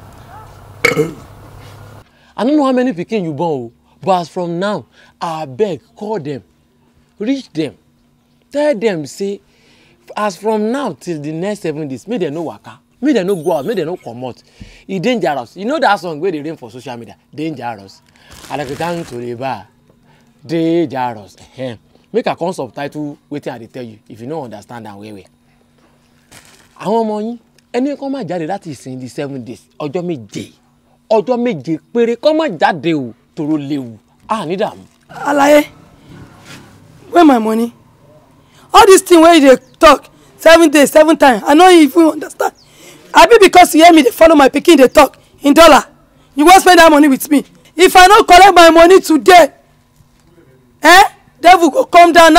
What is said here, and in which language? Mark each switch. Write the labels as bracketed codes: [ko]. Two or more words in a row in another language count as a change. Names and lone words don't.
[pcm] I don't know how many pikin you born, but as from now, I beg, call them, reach them, tell them say, as from now till the next 7 days, make them no waka, make them no go out, make them no comot. E dangerous. You know that song where they rain for social media? Dangerous. I like to thank to the bar. Dangerous. Make a con subtitle wetin I dey tell you if you no understand am well. [yo] Àwọn ọmọ yín ẹni kó má jáde láti ìsìn di 7 days ọjọ́ méje péré kó má jáde o toro léwu ní dààmú. [pcm] Alaye, where my money? All this thing where you dey talk 7 days 7 times I no even understand. Abi because you hear me dey follow my pikin dey talk in dollar you wan spend that money with me? If I no collect my money today, devil go come down.